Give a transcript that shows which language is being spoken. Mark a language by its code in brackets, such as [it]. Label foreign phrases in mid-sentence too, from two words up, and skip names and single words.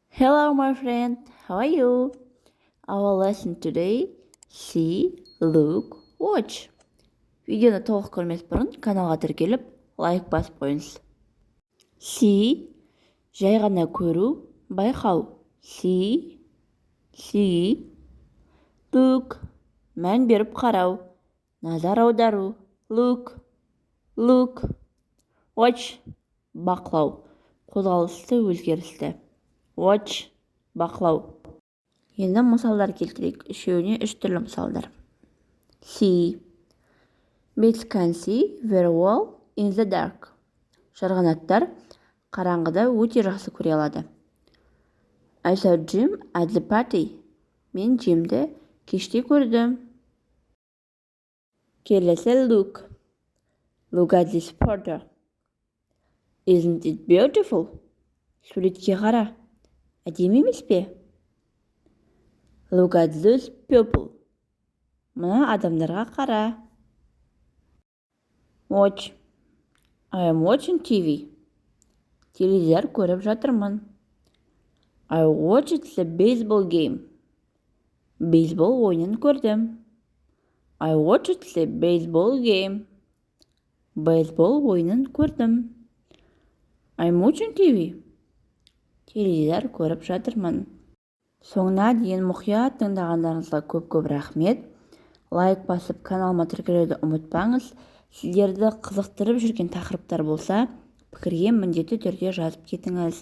[en] Hello, my friend. How are you? Our lesson today: see, look, watch. [kk] Видеоны толық көрмес бұрын каналға тіркеліп, лайк басып қойыңыз. See, жай ғана көру, байқау. [en] See. Look, [kk] мән беріп қарау, назар аудару. Look. Watch, бақылау, қозғалысты, өзгерісті. Watch, бақылау. Енді мысалдар келтірейік. Үшеуіне үш түрлі мысалдар. [en] See. Birds can see very well in the dark. [kk] Жарғанаттар қараңғыда өте жақсы көре алады. [en] I saw Jim at the party. [kk] Мен Jimді кеште көрдім. Келесі look. [en] Look at this photo. Isn't it beautiful? [kk] Суретке қара. Әдемі емес пе? [en] Look at those people. [kk] Мына адамдарға қара. [en] Watch. I am watching TV. [kk] Теледидар көріп жатырмын. [en] I watched the baseball game. [kk] Бейсбол ойынын көрдім. [en] I watched the baseball game. [kk] Бейсбол ойынын көрдім. [en] I'm watching TV. [kk] Теледидар көріп жатырмын. Соңына дейін мұқият тыңдағандарыңызға көп рахмет. Лайк басып каналыма тіркелуді ұмытпаңыз. Сіздерді қызықтырып жүрген тақырыптар болса, пікірге міндетті түрде жазып кетіңіз.